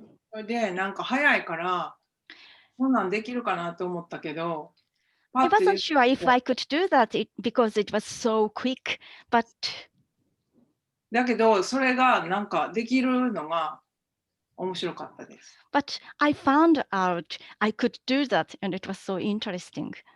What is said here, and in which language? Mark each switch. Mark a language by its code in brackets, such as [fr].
[ja] それでなんか早いからこんなんできるかなと思ったけど [en] I wasn't sure if I could do that because it was so quick, but [ja] だけどそれがなんかできるのが面白かったです。 [en] But I found out I could do that and it was so interesting.